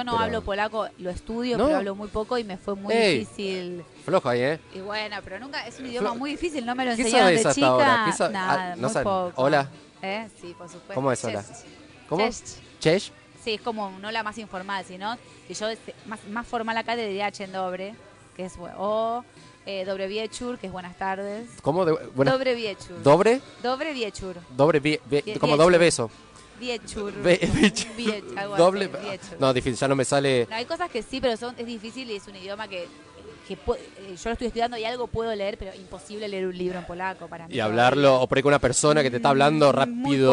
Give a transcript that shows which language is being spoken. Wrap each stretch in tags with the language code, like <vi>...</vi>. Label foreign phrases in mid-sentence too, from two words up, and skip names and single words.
<es>es que yo no hablo polaco, lo estudio, pero hablo muy poco y me fue muy difícil. Flojo ahí, ¿eh? Y bueno, pero nunca, es un idioma muy difícil, no me lo ¿Qué enseñaron sabes de hasta chica. ahora? Nada, no muy poco. ¿Hola? Sí, por supuesto. ¿Cómo es hola? Cześć. ¿Cómo? Cześć. ¿Chesh? Sí, es como no la más informal, sino que yo más formal acá te diría</es> <pl>Dzień dobry,</pl> <es>que es o</es> <pl>dobre wieczór,</pl> <es>que es buenas tardes. ¿Cómo?</es> <pl>Dobre wieczór.</pl> <es>¿Dobre?</es> <pl>Dobre wieczór.</pl> <es>Dobre, como doble beso. Wieczór. Doble. No, difícil, ya no me sale. No, hay cosas que sí, pero es difícil y es un idioma que yo lo estoy estudiando y algo puedo leer, pero imposible leer un libro en polaco para mí. Y hablarlo, o por ahí con una persona que te está hablando rápido</es>